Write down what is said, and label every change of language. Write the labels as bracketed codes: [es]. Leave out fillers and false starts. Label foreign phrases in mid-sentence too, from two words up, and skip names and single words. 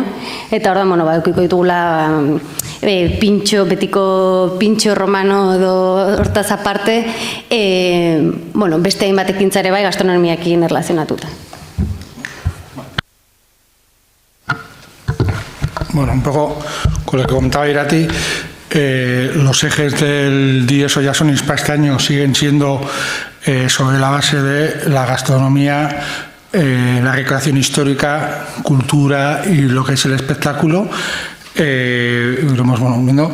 [eu] Eta orduan, bueno, edukiko ditugula betiko pintxo romano edo hortaz aparte, bueno, beste hainbat ekintzare bai gastronomiakin erlazionatuta. [es] Bueno, un poco con lo que comentaba Irati, los ejes del Dies Oiasonis para este año siguen siendo sobre la base de la gastronomía, la recreación histórica, cultura y lo que es el espectáculo. Iremos viendo.